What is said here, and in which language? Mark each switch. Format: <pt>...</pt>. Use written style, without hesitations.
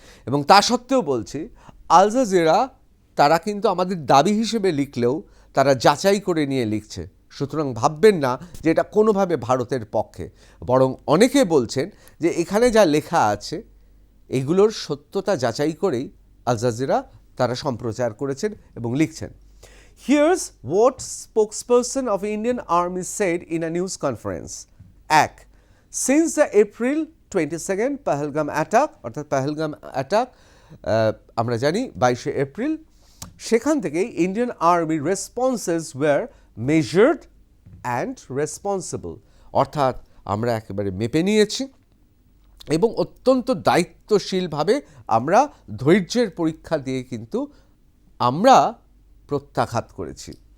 <bn>এবং তা সত্ত্বেও বলছি, আল জাজিরা তারা কিন্তু আমাদের দাবি হিসেবে লিখলেও তারা যাচাই করে নিয়ে লিখছে। সুতরাং ভাববেন না যে এটা কোনোভাবে ভারতের পক্ষে, বরং অনেকে বলছেন যে এখানে যা লেখা আছে এগুলোর সত্যতা যাচাই করেই আল জাজিরা তারা সম্প্রচার করেছেন এবং লিখছেন।</bn> <en>Here's what spokesperson of Indian Army said in a news conference.</en> <bn>এক,</bn> <en>since the April 22nd Pahalgam attack,</en> <bn>অর্থাৎ পাহেলগাম অ্যাটাক আমরা জানি 22শে এপ্রিল, সেখান থেকেই</bn> <en>Indian army responses were measured and responsible.</en> <bn>অর্থাৎ আমরা একেবারে মেপে নিয়েছি এবং অত্যন্ত দায়িত্বশীলভাবে আমরা ধৈর্যের পরীক্ষা দিয়ে কিন্তু আমরা প্রত্যাঘাত করেছি।</bn>